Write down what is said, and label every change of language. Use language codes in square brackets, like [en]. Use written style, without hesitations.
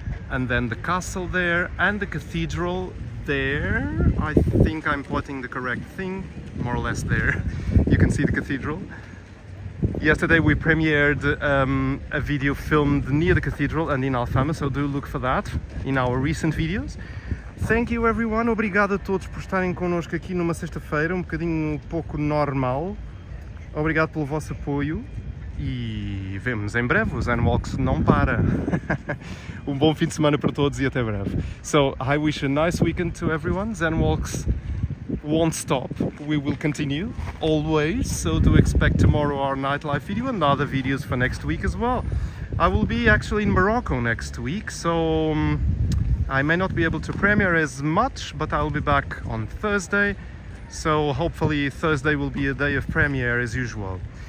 [en] And then the castle there and the cathedral there. I think I'm plotting the correct thing, more or less there. You can see the cathedral. Yesterday we premiered a video filmed near the cathedral and in Alfama, so do look for that in our recent videos. Thank you everyone, [pt] obrigado a todos por estarem connosco aqui numa sexta-feira, um bocadinho pouco normal. Obrigado pelo vosso apoio e vemos em breve. O Zenwalks não para. Bom fim de semana para todos e até breve. [en] So I wish a nice weekend to everyone. Zenwalks won't stop. We will continue always, so to expect tomorrow our nightlife video and other videos for next week as well. I will be actually in Morocco next week, so I may not be able to premiere as much, but I'll be back on Thursday, so hopefully Thursday will be a day of premiere as usual.